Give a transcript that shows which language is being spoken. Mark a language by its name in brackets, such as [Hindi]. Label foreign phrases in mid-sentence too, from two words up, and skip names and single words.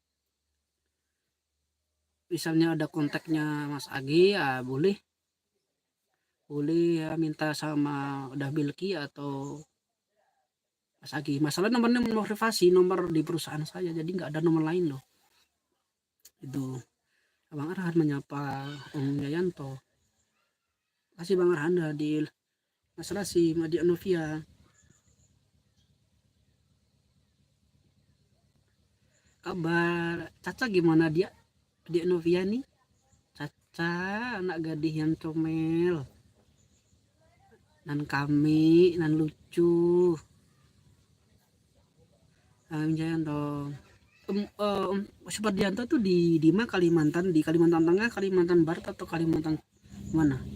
[Indonesian] misalnya ada kontaknya Mas Agi ya boleh ya minta sama udah milki atau Mas Agi masalah nomornya nomor privasi nomor di perusahaan saya jadi nggak ada nomor lain loh itu Bang Arhan menyapa Om Yayanto kasih Bang Arhan Adil Mas Rasim Adi Anovia kabar Caca gimana dia Adi Anovia nih Caca anak gadis yang comel nan kami nan lucu Jayanto. Supardianto tuh di mana, Kalimantan, di Kalimantan Tengah, Kalimantan Barat, atau Kalimantan mana?